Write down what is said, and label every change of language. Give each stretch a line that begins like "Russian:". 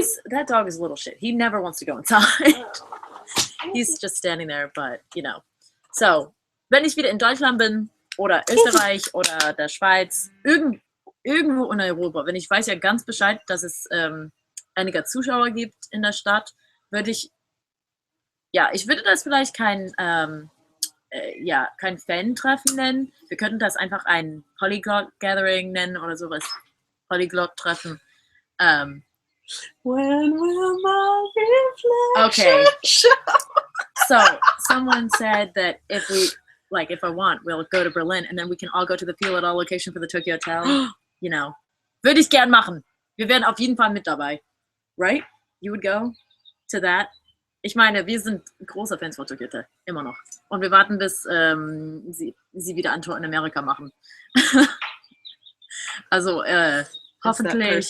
English: That dog is a little shit. He never wants to go inside. He's just standing there, but, you know.
German: So, wenn ich wieder in Deutschland bin, oder Österreich, oder der Schweiz, irgendwo in Europa, wenn ich weiß ja ganz Bescheid, dass es einige Zuschauer gibt in der Stadt, würde ich würde das vielleicht kein ja, kein Fan-Treffen nennen. Wir könnten das einfach ein Polyglot-Gathering nennen oder sowas. Polyglot-Treffen.
English: When will my reflection Okay. show? So, someone said that if I want, we'll go to Berlin and then we can all go to the Feel It All location for the Tokyo Hotel. You know.
German: Würde ich gern machen. Wir wären auf jeden Fall mit dabei.
English: Right? You would go to that?
German: Ich meine, wir sind großer Fans von Tokyo Hotel. Immer noch. Und wir warten, bis sie wieder ein Tour in Amerika machen. Also, hoffentlich.